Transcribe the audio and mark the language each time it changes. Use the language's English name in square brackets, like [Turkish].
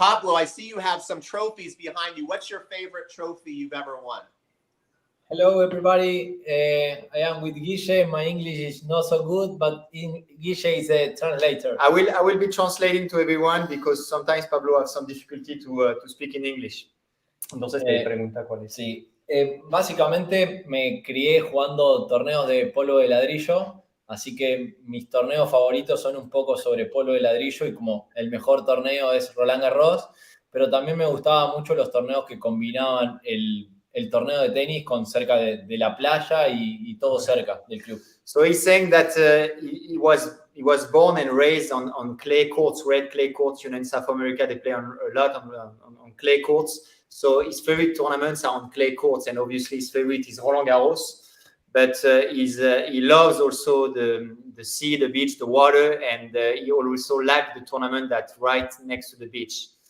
[English] Pablo, I see you have some trophies behind you. What's your favorite trophy you've ever won? Hello, everybody. I am with Guille. My English is not so good, but Guille is a translator. I will be translating to everyone because sometimes Pablo has some difficulty to speak in English. [Spanish] Entonces te pregunta cuál es. Sí. Básicamente me crié jugando torneos de polo de ladrillo, así que mis torneos favoritos son un poco sobre polo de ladrillo y como el mejor torneo es Roland Garros, pero también me gustaban mucho los torneos que combinaban el torneo de tenis con cerca de la playa y todo cerca del club. [English] So he's saying that he was born and raised on clay courts, red clay courts. In South America they play a lot on clay courts. So his favorite tournaments are on clay courts, and obviously his favorite is Roland Garros. But he loves also the sea, the beach, the water, and he also likes the tournament that's right next to the beach.